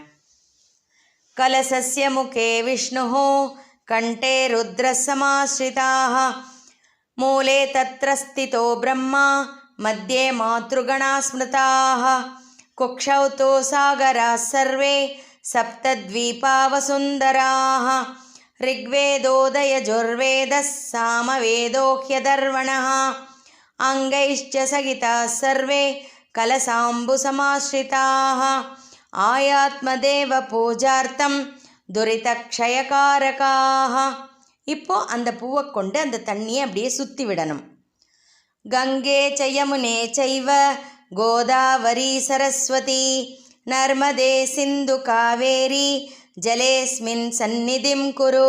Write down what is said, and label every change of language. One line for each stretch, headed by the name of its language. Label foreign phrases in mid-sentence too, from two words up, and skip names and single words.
Sanskrit: कलशस्य मुखे विष्णुः कण्ठे रुद्रसमाश्रिताः मूले तत्र स्थितो ब्रह्मा मध्ये मातृगणाः स्मृताः कुक्षौ तु सागराः सर्वे सप्तद्वीपावसुन्धराः ऋग्वेदोदयजुर्वेदः सामवेदो ह्यदर्वणः अङ्गैश्च सहिताः सर्वे कलसाम्बुसमाश्रिताः आयात्मदेव पूजार्थं துரிதக்ஷயகாரகாः.
Tamil: இப்போ அந்த பூவை கொண்டு அந்த தண்ணியை அப்படியே சுற்றி விடணும்.
Sanskrit: गङ्गे च यमुने चैव गोदावरि सरस्वति नर्मदे सिन्धु कावेरि जलेऽस्मिन् सन्निधिं कुरु.